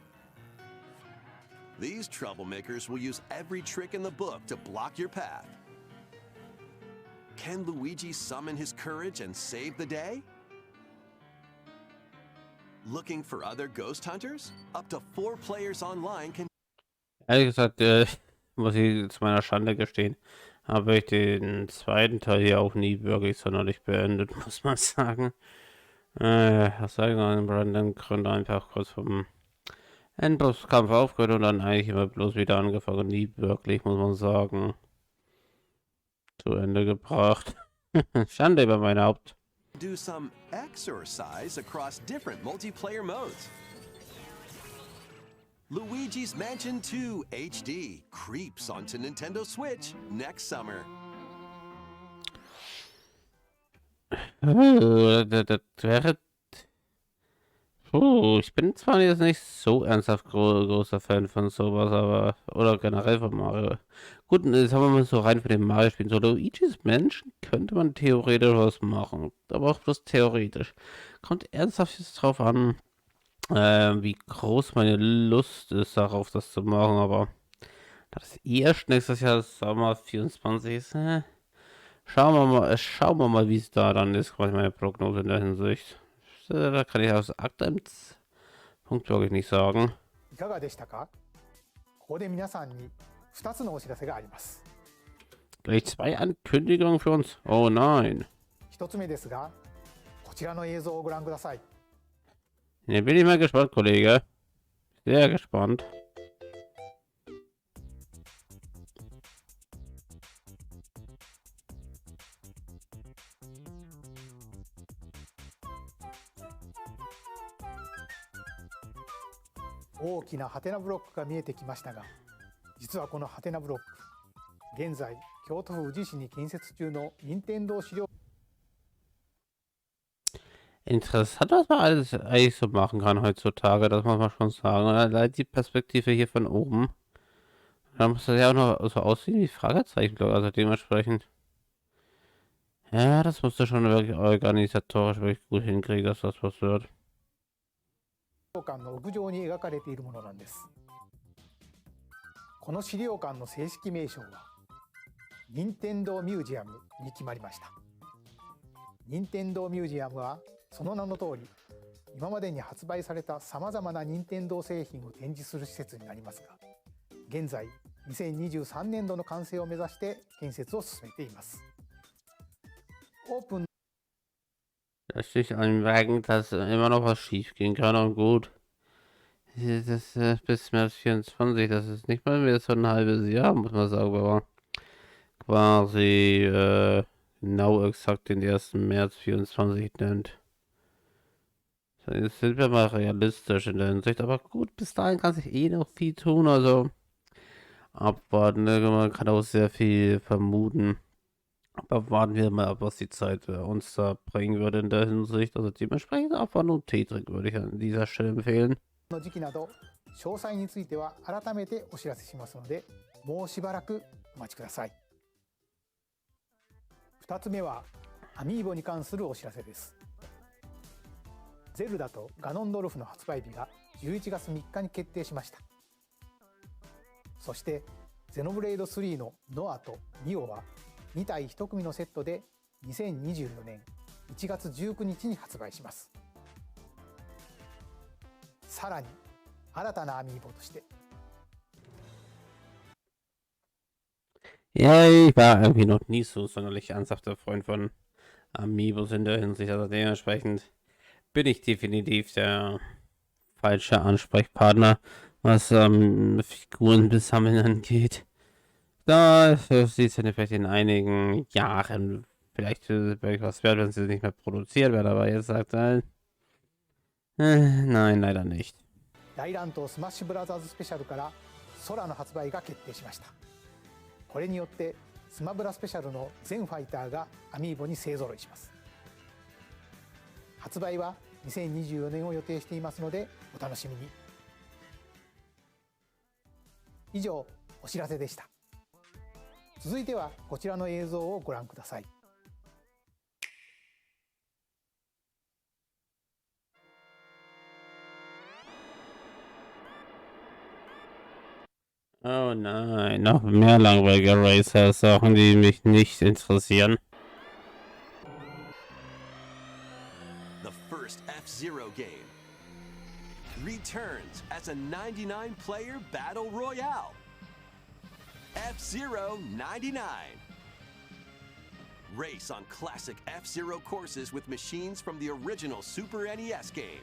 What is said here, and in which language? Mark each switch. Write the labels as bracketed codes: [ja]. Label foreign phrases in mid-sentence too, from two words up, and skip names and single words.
[en] These troublemakers will use every trick in the book to block your path. Can Luigi summon his courage and save the day? Looking for other ghost hunters? Up to 4 players online can... [de] Ehrlich gesagt, muss ich zu meiner Schande gestehen, habe ich den zweiten Teil hier auch nie wirklich sonderlich beendet, muss man sagen. Aus irgendeinem Grund einfach kurz vom Endbosskampf aufgehört und dann eigentlich immer bloß wieder angefangen. Nie wirklich, muss man sagen, zu Ende gebracht. Schande über mein Haupt. [en] Do some exercise across different multiplayer modes. Luigi's Mansion 2 HD creeps onto Nintendo Switch next summer. [de] Das wäre... ich bin zwar jetzt nicht so ernsthaft großer Fan von sowas, aber... Oder generell von Mario. Gut, jetzt haben wir mal so rein für den Mario-Spielen. So Luigi's Mansion könnte man theoretisch was machen. Aber auch bloß theoretisch. Kommt ernsthaft jetzt drauf an, wie groß meine Lust ist, darauf das zu machen. Aber das erst nächstes Jahr Sommer 24 ist... Schauen wir mal, wie es da dann ist, quasi meine Prognose in der Hinsicht. Da kann ich aus aktuellem Punkt wirklich nicht sagen. [ja] いかがでしたか？ここで皆さんに2つのお知らせがあります。 [de] Gleich 2 Ankündigungen für uns. Oh nein. [ja] 1つ目ですが、こちらの映像をご覧ください。 [de] Hier bin ich mal gespannt, Kollege. Sehr gespannt. [ja] 「大きなハテナブロックが見えてきましたが、実はこのハテナブロック、現在京都府宇治市に建設中の任天堂資料 [de] Interessant, was man alles eigentlich so machen kann heutzutage, das muss man schon sagen. Allein die Perspektive hier von oben. Da muss das ja auch noch so aussehen wie Fragezeichen, glaube ich. Also dementsprechend. Ja, das musst du schon wirklich organisatorisch wirklich gut hinkriegen, dass das was wird. [ja] 館の屋上に描かれているものなんです。この資料館の正式名称は任天堂ミュージアムに決まりました。任天堂ミュージアムはその名の通り、今までに発売されたさまざまな任天堂製品を展示する施設になりますが、現在2023年度の完成を目指して建設を進めています。オープン [de] Da steht anmerken, dass immer noch was schief gehen kann und gut. Das bis März 24, das ist nicht mal mehr so ein halbes Jahr, muss man sagen, aber quasi genau exakt den 1. März 24 nennt. Jetzt sind wir mal realistisch in der Hinsicht, aber gut, bis dahin kann sich eh noch viel tun, also abwarten, ne? Man kann auch sehr viel vermuten. Aber warten wir mal ab, was die Zeit uns da bringen würde in der Hinsicht. Also dementsprechend abwarten und Tee trinken würde ich an dieser Stelle empfehlen. [ja] の時期など詳細については改めてお知らせしますので、もうしばらくお待ちください。2つ目はアミーボに関するお知らせです。ゼルダとガノンドルフの発売日が11月3日に決定しました。そしてゼノブレイド3のノアとニオは2体1組のセットで2024年1月19日に発売します。さらに新たなアミーボとして [de] Ja, ich war irgendwie noch nie so sonderlich ernsthafter Freund von Amiibos in der Hinsicht. Also dementsprechend bin ich definitiv der falsche Ansprechpartner, was Figuren besammeln angeht. Da sieht es ja vielleicht in einigen Jahren vielleicht was wert, wenn sie nicht mehr produziert werden, aber jetzt sagt er, nein, leider nicht. [ja] 大乱闘スマッシュブラザーズスペシャルから空の発売が決定しました。これによってスマブラスペシャルの全ファイターがアミーボに勢ぞろいします。発売は2024年を予定していますのでお楽しみに。以上お知らせでした。続いてはこちらの映像をご覧ください。 [de] Oh nein, noch mehr langweilige Racer-Sachen, die mich nicht interessieren. [en] The first F-Zero game returns as a 99-player battle royale. F-Zero 99. Race on classic F-Zero courses with machines from the original Super NES game.